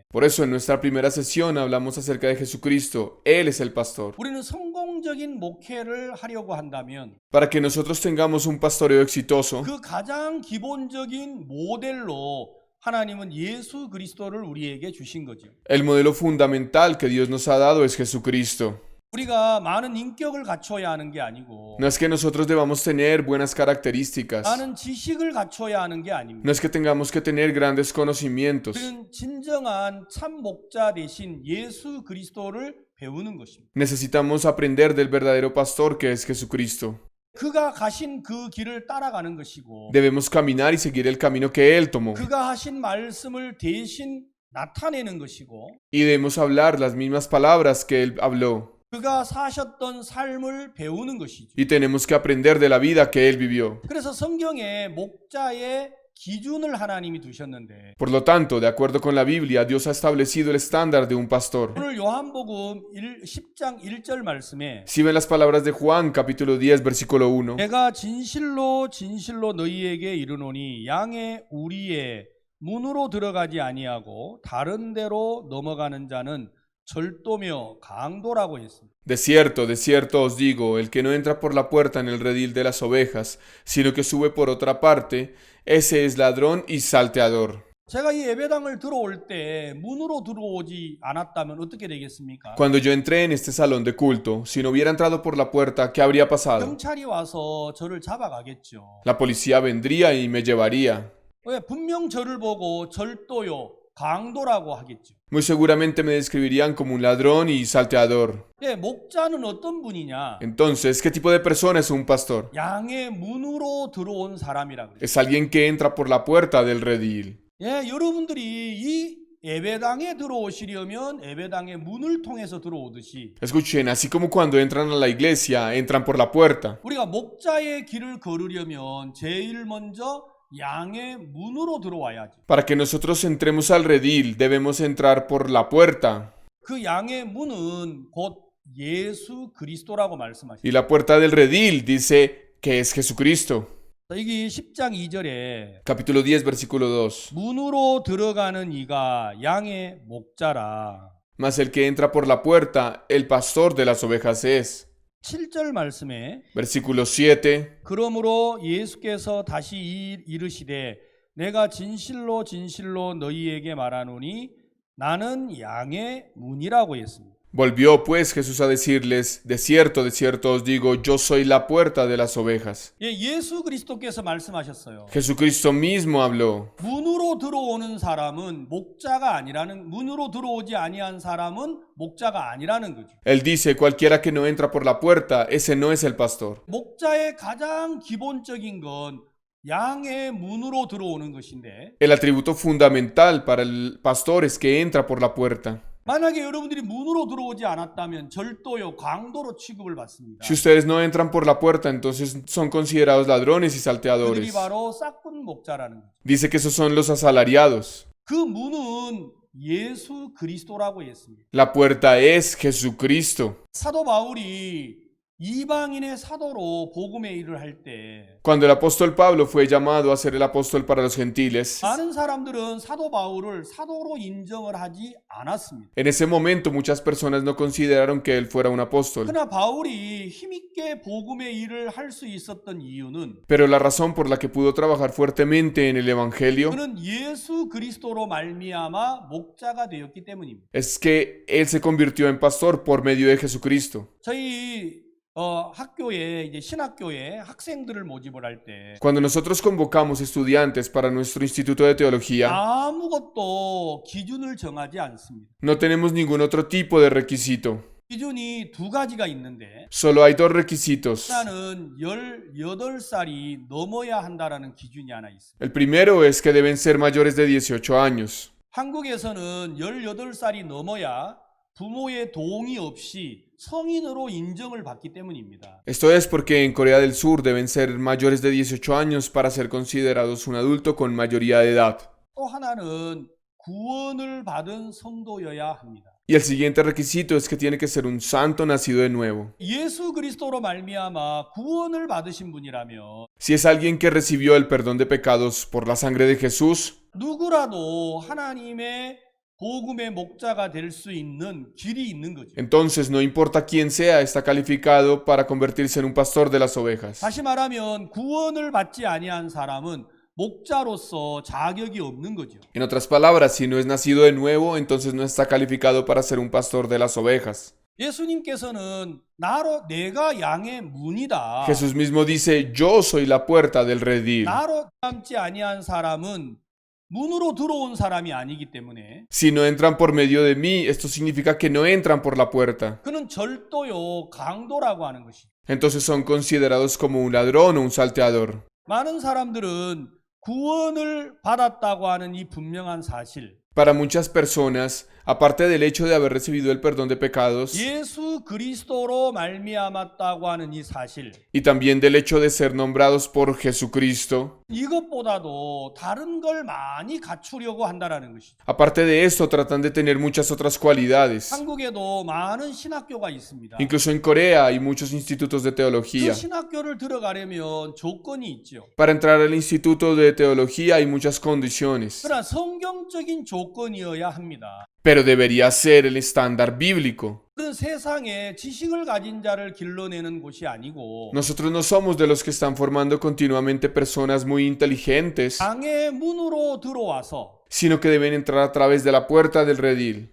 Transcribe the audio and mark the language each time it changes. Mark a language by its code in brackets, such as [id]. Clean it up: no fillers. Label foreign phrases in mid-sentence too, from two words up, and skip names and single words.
[es] Por eso en nuestra primera sesión hablamos acerca de Jesucristo. Él es el pastor. [ko] 우리는 성공적인 목회를 하려고 한다면 [es] Para que nosotros tengamos un pastoreo exitoso, [ko] 그 가장 기본적인 모델로 하나님은 예수 그리스도를 우리에게 주신 거죠. [es] el modelo fundamental que Dios nos ha dado es Jesucristo. [ko] 우리가 많은 인격을 갖춰야 하는 게 아니고 [es] No es que nosotros debamos tener buenas características. [ko] 많은 지식을 갖춰야 하는 게 아닙니다. [es] No es que tengamos que tener grandes conocimientos. [ko] 우리는 진정한 참 목자 대신 예수 그리스도를 배우는 것입니다. [es] Necesitamos aprender del verdadero pastor que es Jesucristo. [ko] 그가 가신 그 길을 따라가는 것이고 [es] Debemos caminar y seguir el camino que Él tomó. [ko] 그가 하신 말씀을 대신 나타내는 것이고 [es] Y debemos hablar las mismas palabras que Él habló. [ko] 그가 사셨던 삶을 배우는 것이죠. [es] Y tenemos que aprender de la vida que Él vivió. [ko] 그래서 성경에 목자의 기준을 하나님이 두셨는데 [es] Por lo tanto, de acuerdo con la Biblia, Dios ha establecido el estándar de un pastor. [ko] 오늘 요한복음 10장 1절 말씀에 [es] Si ven las palabras de Juan, capítulo 10, versículo 1. [ko] 내가 진실로 진실로 너희에게 이르노니 양의 우리의 문으로 들어가지 아니하고 다른 데로 넘어가는 자는 절도며 강도라고 했습니다. [es] De cierto os digo, el que no entra por la puerta en el redil de las ovejas, sino que sube por otra parte, ese es ladrón y salteador. [ko] 제가 이 예배당을 들어올 때 문으로 들어오지 않았다면 어떻게 되겠습니까? [es] Cuando yo entré en este salón de culto, si no hubiera entrado por la puerta, ¿qué habría pasado? [ko] 경찰이 와서 저를 잡아가겠죠. [es] La policía vendría y me llevaría. [ko] 왜? 분명 저를 보고 절도요, 강도라고 하겠죠. [es] Muy seguramente me describirían como un ladrón y salteador. [ko] 예, 목자는 어떤 분이냐? [es] Entonces, ¿qué tipo de persona es un pastor? [ko] 양의 문으로 들어온 사람이라고 그래요. [es] Es alguien que entra por la puerta del redil. [ko] 예, 여러분들이 이 예배당에 들어오시려면 예배당의 문을 통해서 들어오듯이 [es] Escuchen, así como cuando entran a la iglesia, entran por la puerta. [ko] 우리가 목자의 길을 걸으려면 제일 먼저 양의 문으로 들어와야지. [es] Para que nosotros entremos al redil, debemos entrar por la puerta. [ko] 그 양의 문은 곧 예수 그리스도라고 [es] Y [ko] 말씀하십니다. [es] la puerta del redil dice que es Jesucristo. [ko] 여기 10장 2절에 [es] Capítulo 10, versículo 2. [ko] 문으로 들어가는 이가 양의 목자라. [es] Mas el que entra por la puerta, el pastor de las ovejas es. [ko] 7절 말씀에 [es] Versículo 7. [ko] 그러므로 예수께서 다시 이르시되 내가 진실로 진실로 너희에게 말하노니 나는 양의 문이라고 했습니다. [es] Volvió pues Jesús a decirles, de cierto os digo, yo soy la puerta de las ovejas. [ko] 예, 예수 그리스도께서 말씀하셨어요. [es] Jesucristo mismo habló. [ko] 문으로 들어오는 사람은 목자가 아니라는 문으로 들어오지 아니한 사람은 목자가 아니라는 거죠. [es] Él dice, cualquiera que no entra por la puerta, ese no es el pastor. [ko] 목자의 가장 기본적인 건 양의 문으로 들어오는 것인데 [es] El atributo fundamental para el pastor es que entra por la puerta. [ko] 만약에 여러분들이 문으로 들어오지 않았다면 절도요, 강도로 취급을 받습니다. [es] Si ustedes no entran por la puerta, entonces son considerados ladrones y [ko] 그들이 [es] salteadores. [ko] 바로 싹군 목자라는 거죠. [es] Dice que esos son los asalariados. [ko] 그 문은 예수 그리스도라고 했습니다. [es] La puerta es Jesucristo. [ko] 사도 바울이 이방인의 사도로 복음의 일을 할 때 [es] Cuando el apóstol Pablo fue llamado a ser el apóstol para los gentiles, [ko] 많은 사람들은 사도 바울을 사도로 인정을 하지 않았습니다. [es] en ese momento muchas personas no consideraron que él fuera un apóstol. [ko] 그러나 바울이 힘있게 복음의 일을 할 수 있었던 이유는 [es] Pero la razón por la que pudo trabajar fuertemente en el evangelio [ko] 그는 예수 그리스도로 말미암아 목자가 되었기 때문입니다. [es] es que él se convirtió en pastor por medio de Jesucristo. [ko] 저희 학교에 이제 신학교에 학생들을 모집을 할 때 [es] Cuando nosotros convocamos estudiantes para nuestro instituto de teología, [ko] 아무것도 기준을 정하지 않습니다. [es] no tenemos ningún otro tipo de requisito. [ko] 기준이 두 가지가 있는데 [es] Solo hay dos requisitos. [ko] 하나는 18살이 넘어야 한다라는 기준이 하나 있습니다. [es] El primero es que deben ser mayores de 18 años. [ko] 한국에서는 18살이 넘어야 부모의 동의 없이 성인으로 인정을 받기 때문입니다. [es] Esto es porque en Corea del Sur deben ser mayores de 18 años para ser considerados un adulto con mayoría de edad. [ko] 또 하나는 구원을 받은 성도여야 합니다. [es] Y el siguiente requisito es que tiene que ser un santo nacido de nuevo. [ko] 예수 그리스도로 말미암아 구원을 받으신 분이라면 [es] Si es alguien que recibió el perdón de pecados por la sangre de Jesús, [ko] 누구라도 하나님의 복음의 목자가 될 수 있는 길이 있는 거죠. [es] entonces no importa quién sea, está calificado para convertirse en un pastor de las ovejas. [ko] 다시 말하면 구원을 받지 아니한 사람은 목자로서 자격이 없는 거죠. [es] En otras palabras, si no es nacido de nuevo, entonces no está calificado para ser un pastor de las ovejas. [ko] 예수님께서는 내가 양의 문이다. [es] Jesús mismo dice, yo soy la puerta del redil. [ko] 나로 닮지 아니한 사람은 문으로 들어온 사람이 아니기 때문에 [es] Si no entran por medio de mí, esto significa que no entran por la puerta. [ko] 그는 절도요, 강도라고 하는 것이. [es] Entonces son considerados como un ladrón o un salteador. [ko] 많은 사람들은 구원을 받았다고 하는 이 분명한 사실, [es] Para muchas personas, aparte del hecho de haber recibido el perdón de pecados [ko] 예수 그리스도로 말미암았다고 하는 이 사실, [es] y también del hecho de ser nombrados por Jesucristo, [ko] 이것보다도 다른 걸 많이 갖추려고 한다라는 것이죠. [es] aparte de esto tratan de tener muchas otras cualidades. [ko] 한국에도 많은 신학교가 있습니다. [es] Incluso en Corea hay muchos institutos de 그 teología. [ko] 신학교를 들어가려면 조건이 있죠. [es] Para entrar al instituto de teología hay muchas condiciones, [ko] 그러나 성경적인 조건이어야 합니다. [es] pero debería ser el estándar bíblico. [ko] 그런 세상에 지식을 가진 자를 길러내는 곳이 아니고 [es] Nosotros no somos de los que están formando continuamente personas muy inteligentes, [ko] 양의 문으로 들어와서 [es] sino que deben entrar a través de la puerta del redil.